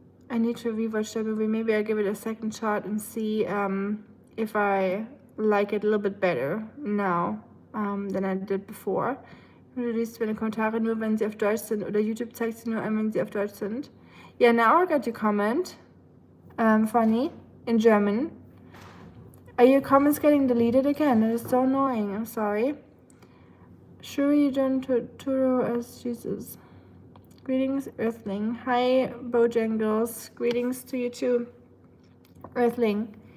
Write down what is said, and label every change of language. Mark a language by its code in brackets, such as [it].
[en] I need to rewatch that movie. Maybe I give it a second shot and see if I like it a little bit better now than I did before. [de] Du liest meine Kommentare nur, wenn sie auf Deutsch sind, oder YouTube zeigt sie nur an, wenn sie auf Deutsch sind. [en] Yeah, now I got your comment. Funny. In German. Are your comments getting deleted again? That is so annoying. I'm sorry. Sure you don't Turo as Jesus. Greetings, Earthling. Hi, Bojangles. Greetings to you too, Earthling.